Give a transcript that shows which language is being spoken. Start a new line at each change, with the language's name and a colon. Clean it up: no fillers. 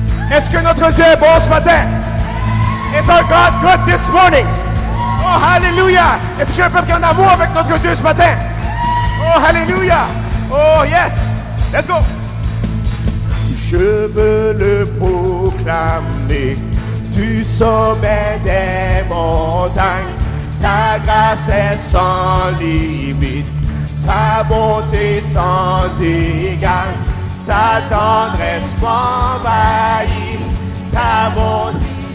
French: Est-ce que notre Dieu est bon ce matin?
English: Is our God good this morning? Oh, hallelujah.
French: Est-ce que j'ai un peuple qui est en amour avec notre Dieu ce matin? Oh, hallelujah. Oh, yes. Let's go. Je veux le proclamer du sommet des montagnes. Ta grâce est sans limite, ta bonté sans égale, ta tendresse m'envahit, ta bonté.